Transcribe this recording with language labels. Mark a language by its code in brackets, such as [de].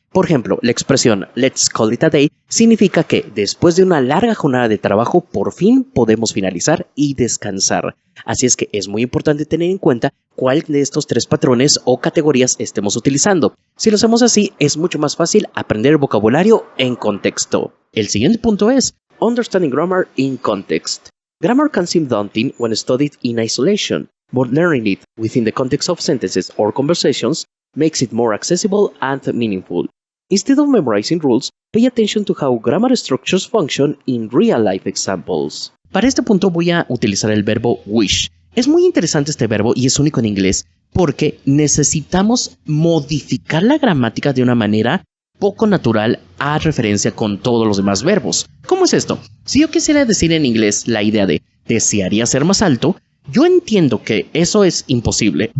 [es] Por ejemplo, la expresión [en] let's call it a day [es] significa que después de una larga jornada de trabajo, por fin podemos finalizar y descansar. Así es que es muy importante tener en cuenta cuál de estos 3 patrones o categorías estemos utilizando. Si lo hacemos así, es mucho más fácil aprender el vocabulario en contexto. El siguiente punto es [en] Understanding Grammar in Context. Grammar can seem daunting when studied in isolation, but learning it within the context of sentences or conversations makes it more accessible and meaningful. Instead of memorizing rules, pay attention to how grammar structures function in real-life examples. [es] Para este punto voy a utilizar el verbo wish. Es muy interesante este verbo y es único en inglés porque necesitamos modificar la gramática de una manera poco natural a referencia con todos los demás verbos. ¿Cómo es esto? Si yo quisiera decir en inglés la idea de desearía ser más alto, yo entiendo que eso es imposible.